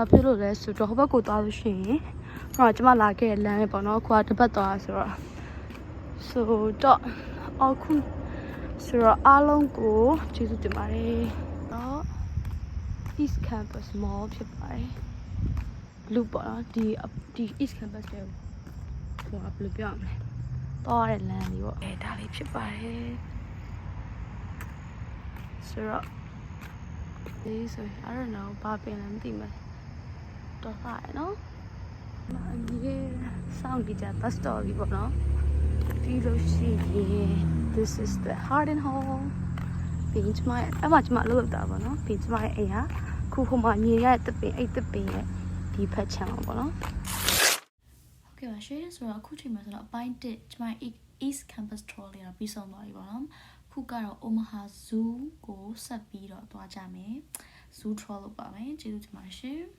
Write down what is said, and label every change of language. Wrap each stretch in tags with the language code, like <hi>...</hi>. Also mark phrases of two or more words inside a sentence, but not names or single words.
<my>ဖြစ်လို့လဲဆိုတော့ဟိုဘက်ကိုသွားလို့ရှိရင်ဟိုကျမလာခဲ့တဲ့လမ်းပဲပေါ့နော်ခုကတစ်ပတ်သွားဆိုတော့အခုဆိုတော့အားလုံးကိုကျေးဇူးတင်ပါတယ်တော့ East Campus Mall ဖြစ်ပါတယ် blue ပေါ့နော်ဒီ East Campus ရဲ့ဘယ်လိုပြောမလဲတော့ရတဲ့လမ်းလေးပေါ့ဒါလေးဖြစ်ပါတယ် ဆိုတော့ဒီဆို</my> <en>I don't know</en> <my>ဘာပင်လဲမသိဘူးတော့ထားရနော်အကြီးစောင့်ကြည့်ကြ</my> <en>bus stop</en> <my>လေးပေါ့နော်ပြီးလို့ရှိရင်</my> <en>this is the Harden Hall</en> <my>ပြီးကျမလောက်တာပေါ့နော်ပြီးကျမရဲ့အိမ်ကခုဟိုမှာမြင်ရတဲ့တပင်အဲ့တပင်ရဲ့ဒီဖက်ချမ်းပေါ့နော် ဟုတ်ကဲ့ပါရှင်ဆိုတော့အခုချိန်မှာဆိုတော့အပိုင်း1ကျမ East Campus Tour လေးတော့ပြီးဆုံးသွားပြီပေါ့နော်ခုကတော့ Omaha Zoo ကိုဆက်ပြီးတော့သွားကြမယ်</my> <en>Zoo Tour</en> <my>လုပ်ပါမယ်ကျေးဇူးတင်ပါတယ်ရှင်</my>